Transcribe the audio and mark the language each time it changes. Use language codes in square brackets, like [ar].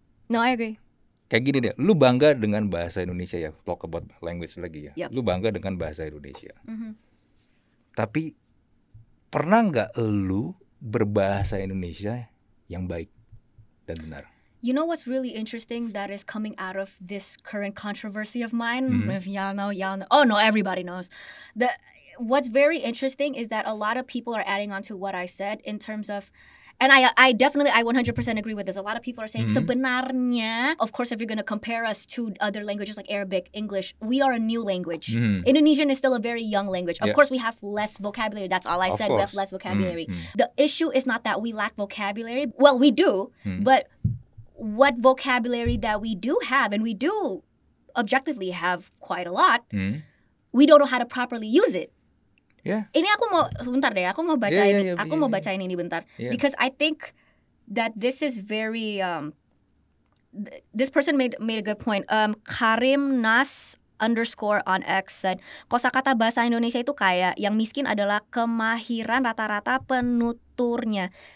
[en] No, I agree. [id] Kayak gini deh, lu bangga dengan bahasa Indonesia ya, [en] talk about language [id] lagi ya. [en] Yep. [id] Lu bangga dengan bahasa Indonesia. Tapi pernah nggak lu berbahasa Indonesia yang baik dan benar? [en] You know what's really interesting that is coming out of this current controversy of mine? If y'all know. Oh no, everybody knows. What's very interesting is that a lot of people are adding on to what I said in terms of, and I definitely 100% agree with this. A lot of people are saying sebenarnya, of course, if you're going to compare us to other languages like Arabic, English, we are a new language. Indonesian is still a very young language. Of course, we have less vocabulary. That's all I said. We have less vocabulary. The issue is not that we lack vocabulary. Well, we do, but what vocabulary that we do have, and we do objectively have quite a lot, we don't know how to properly use it. [id] Ini aku mau bacain ini bentar. [en] Because I think that this is very this person made a good point. [id] Karim Nas _on X said, kosakata bahasa Indonesia itu kayak yang miskin adalah kemahiran rata-rata penuturnya.